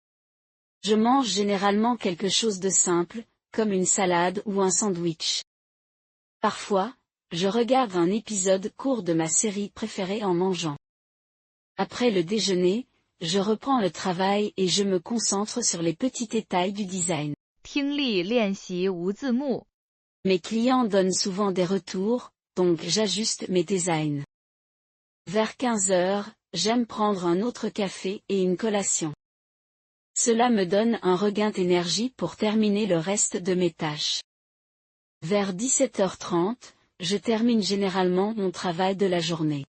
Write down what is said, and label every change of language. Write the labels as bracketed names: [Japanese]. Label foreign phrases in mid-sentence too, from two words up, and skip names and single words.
[French] Je mange généralement quelque chose de simple, comme une salade ou un sandwich. Parfois, je regarde un épisode court de ma série préférée en mangeant. Après le déjeuner, je reprends le travail et je me concentre sur les petits détails du design. [Chinese] 听力练习无字幕。 [French] Mes clients donnent souvent des retours, donc j'ajuste mes designs. Vers 15 heures, j'aime prendre un autre café et une collation. Cela me donne un regain d'énergie pour terminer le reste de mes tâches. Vers 17h30, je termine généralement mon travail de la journée.